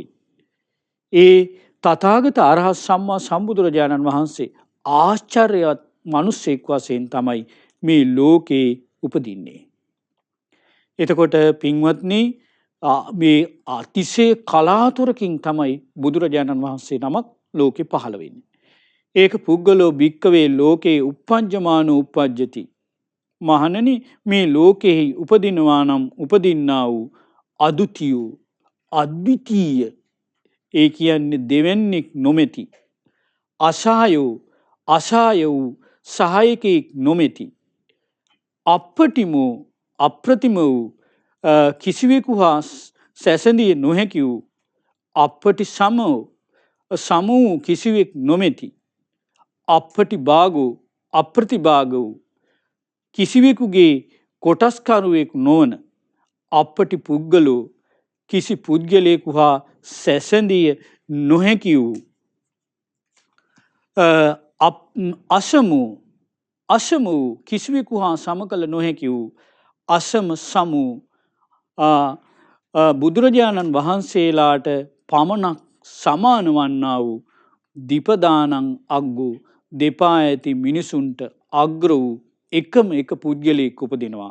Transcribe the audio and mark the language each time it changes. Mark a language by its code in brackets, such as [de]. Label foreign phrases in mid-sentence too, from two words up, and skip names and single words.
[si] ඒ තථාගත අරහත් සම්මා සම්බුදුරජාණන් වහන්සේ ආශ්චර්යවත් මිනිසෙක් වශයෙන් තමයි මේ ලෝකේ උපදින්නේ. එතකොට පින්වත්නි මේ අතිශය කලාතුරකින් තමයි බුදුරජාණන් වහන්සේ නමක් ලෝකේ පහළ වෙන්නේ. [pi] ඒක පුද්ගලෝ භික්කවේ ලෝකේ උප්පජ්ජමානෝ උප්පජ්ජති. [si] මහණනි මේ ලෝකෙහි උපදිනවා නම් උපදින්නා වූ අදුතිය අද්විතීය ඒ කියන්නේ දෙවන්නේක් නොමැති අසහායෝ අසහාය වූ සහායකෙක් නොමැති අප්පටිමෝ අප්‍රතිම වූ කිසිවෙකු හා සැසඳිය නොහැකි වූ [pi] අප්පටි සම [si] වූ කිසිවෙක් නොමැති [pi] අප්පටි භාගෝ [si] අප්‍රතිභාග වූ කිසිවෙකුගේ කොටස්කරුවෙක් නොවන [pi] අප්පටි පුද්ගලෝ [si] කිසි පුද්ගලයෙකු හා සැසඳිය නොහැකි වූ අසම වූ කිසිවෙකු හා සම කළ නොහැකි වූ [pi] අසම සමු [si] බුදුරජාණන් වහන්සේලාට පමණක් සමාන වන්නා වූ [pi] දීපදානං අග්ගු [si] දෙපා ඇති මිනිසුන්ට අග්‍ර වූ එකම එක පුද්ගලයෙක් උපදිනවා.